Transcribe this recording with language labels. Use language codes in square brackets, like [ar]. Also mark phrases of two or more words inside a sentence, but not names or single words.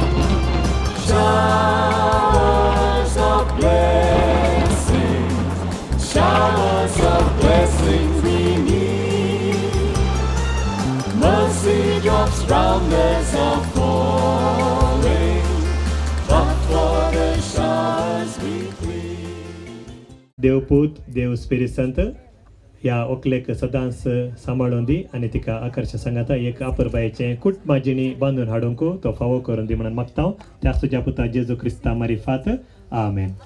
[en] Showers of blessings, showers of blessing we need. Mercy drops round us are falling, but for the showers we plead. [kok] देवपूत देव स्पिरिट संत ह्या ओकलेक सदांच सांबाळून दी आनी तिका आकर्श सांगाता एक आपुरबायेचें कुट माजिणी बांदून हाडूंक तो फावो करून दी म्हणून मागता त्याच तुज्या पुता जेजू क्रिस्ता मारिफात आमेन.